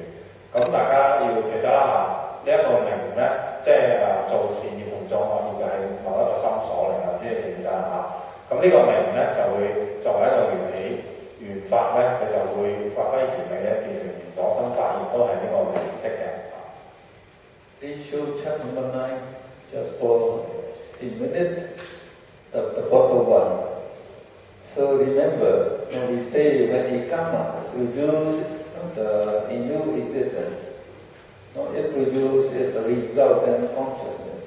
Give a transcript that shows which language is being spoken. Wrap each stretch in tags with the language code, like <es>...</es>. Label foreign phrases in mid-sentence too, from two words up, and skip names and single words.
<yue>咁大家要記得啦呢一個名咧，即係做善業同做惡業嘅係某一個心所嚟㗎，即係記唔記得咁呢個名咧就會作為一個緣起緣法咧，佢就會發揮原理咧，變成緣左生法，亦都係呢個名色嘅。</yue> <en>Please show chapter number 9 just for a minute, the bottom one. So remember, when we say when the karma produces a new existence, it produces a resultant consciousness.</en>